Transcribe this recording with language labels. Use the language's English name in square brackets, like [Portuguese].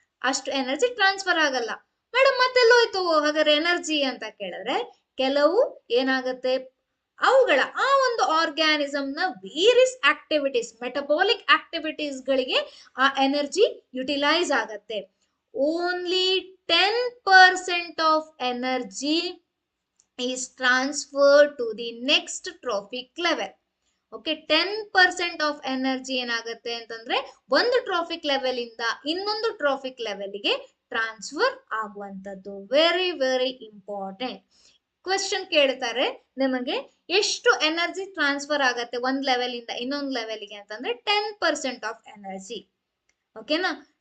[Kannada] ಅಷ್ಟು energy transfer ಆಗಲ್ಲ. Madam ಮತ್ತೆಲ್ಲೋಯ್ತು ಹಾಗಾದ್ರೆ ಎನರ್ಜಿ ಅಂತ ಕೇಳಿದ್ರೆ, ಕೆಲವು ಏನಾಗತ್ತೆ, ಅವುಗಳ ಆ ಒಂದು ಆರ್ಗ್ಯಾನಿಸಮ್ ನ ವೇರಿಯಸ್ ಆಕ್ಟಿವಿಟೀಸ್, ಮೆಟಬಾಲಿಕ್ ಆಕ್ಟಿವಿಟೀಸ್ ಗಳಿಗೆ ಆ ಎನರ್ಜಿ ಯುಟಿಲೈಸ್ ಆಗತ್ತೆ. [English] Only 10% of energy is transferred to the next trophic level. [Kannada] Okay, 10% of energy ಏನಾಗುತ್ತೆ ಅಂತಂದ್ರೆ ಒಂದು ಟ್ರಾಫಿಕ್ ಲೆವೆಲ್ ಇಂದ ಇನ್ನೊಂದು ಟ್ರಾಫಿಕ್ ಲೆವೆಲ್ಗೆ transfer ಆಗುವಂತದ್ದು. Very very important question ಕೇಳ್ತಾರೆ ನಿಮಗೆ, ಎಷ್ಟು ಎನರ್ಜಿ ಟ್ರಾನ್ಸ್ಫರ್ ಆಗತ್ತೆ ಒಂದ್ ಲೆವೆಲ್ ಇಂದ ಇನ್ನೊಂದು ಲೆವೆಲ್ಗೆ ಅಂತಂದ್ರೆ 10% ಆಫ್ ಎನರ್ಜಿ. ಓಕೆನಾ?